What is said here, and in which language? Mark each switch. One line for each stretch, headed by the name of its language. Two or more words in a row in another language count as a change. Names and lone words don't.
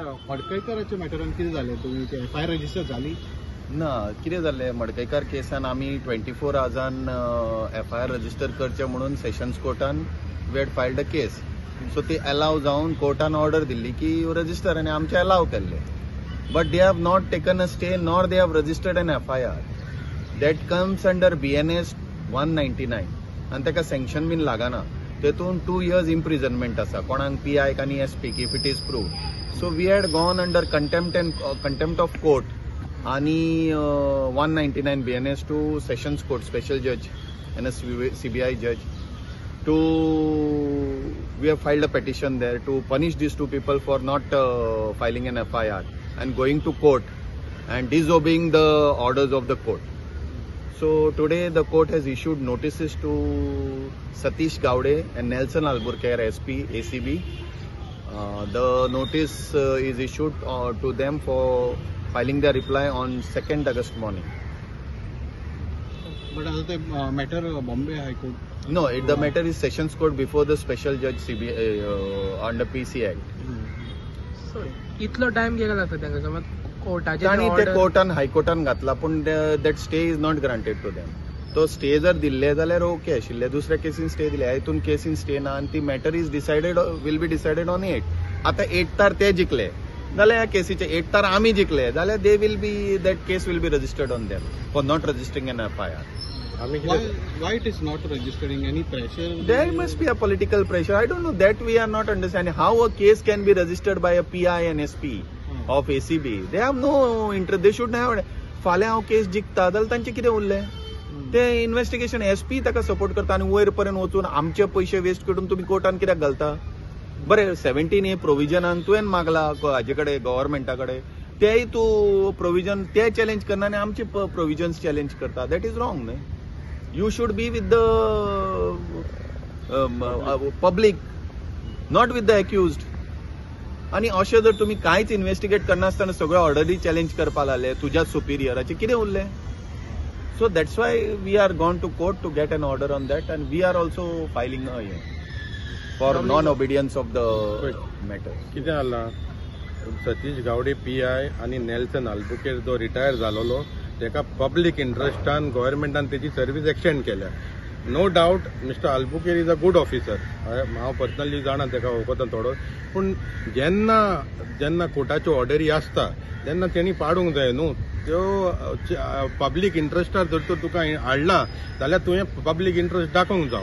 Konkani: मडकईकराच्या मॅटरान कितें जालें तुमी
English: FIR register
Konkani: जाली ना कितें जाल्लें मडकईकार केसान आमी 24 आवर्सान
English: FIR register
Konkani: करचे म्हणून सेशन्स कोर्टान
English: we had filed a case so
Konkani: ती अलाव जावन कोर्टान ऑर्डर दिल्ली की रजिस्टर आनी आमचे अलाव केल्ले
English: But they have not taken a stay nor they have registered an FIR that comes under BNS 199
Konkani: आनी ताका सँक्शन बीन लागना तेतून
English: 2 years imprisonment
Konkani: आसा कोणाक PI आनी SP
English: If it is proved so we had gone under contempt of court आणि 199 BNS to Sessions Court special judge and a CBI judge to we have filed a petition there to punish these two people for not filing an FIR and going to court and disobeying the orders of the court. So today the court has issued notices to Satish Gowde and Nelson Alburquerque SP ACB. The notice is issued to them for filing their reply on 2nd August morning. But as the matter Bombay High Court? No, the matter is Sessions Court before the special judge CBI under PC Act. So,
Konkani: इतलो टाइम गेला जाता त्यांना समज कोर्टाचे आणि ते कोर्टान हायकोर्टान घातला पण
English: that stay is not granted to them
Konkani: तो स्टे जर दिल्ले जाल्यार ओके आशिल्ले दुसऱ्या केसीन स्टे दिले हितून केसीन स्टे ना आनी ती
English: matter is decided will be decided on
Konkani: 8 आता 8 तार ते जिखले जाल्यार ह्या केसीचे 8 तार आमी जिखले जाल्यार
English: they will be that case will be registered on them for not registering an FIR. Why it is not registering? Any pressure? There must be a political pressure. I don't know that we are not understanding how a case can be registered by a PI and SP of ACB. They have no interest. They should have.
Konkani: फाल्यां हांव केस जिखता जाल्यार तांचे कितें उरलें ते इन्व्हेस्टिगेशन SP ताका सपोर्ट करता आनी वयर पर्यंत वचून आमचे पयशे वेस्ट करून तुमी कोर्टान कित्याक घालता बरें 17A प्रोविजनान तुवें मागला हाजे कडेन गव्हर्मेंटा कडेन तेय तूं प्रोविजन ते चॅलेंज करना आनी आमचे प्रोविजन्स चॅलेंज करता
English: that is wrong
Konkani: न्हय.
English: You should be with the public, not with the accused.
Konkani: आणि अशें जर तुम्ही कांयच इन्व्हेस्टिगेट करनासतना सगळ्यो ऑर्डरी चॅलेंज करपाक लागले तुज्या सुपिरियराचे कितें उरलें
English: So that's why we are gone to court to get an order on that and we are also filing for non obedience of the matter.
Konkani: कितें जालां सतीश गावडे PI आनी नेल्सन आल्बुकेर जो रिटायर जालोलो तेका पब्लीक इंट्रस्टान गव्हर्मेंटान तेजी सर्वीस एक्सटेंड केल्या
English: no doubt Mister Alburquerque is a good officer
Konkani: हांव पर्सनली जाणा तेका वळखता थोडो पूण जेन्ना कोर्टाच्यो ऑर्डरी आसता तेन्ना तेणी पाडूंक जाय न्हू त्यो पब्लीक इंट्रस्टार जर तर तुका हाडला जाल्यार तुवें पब्लीक इंट्रस्ट दाखोवंक जाय.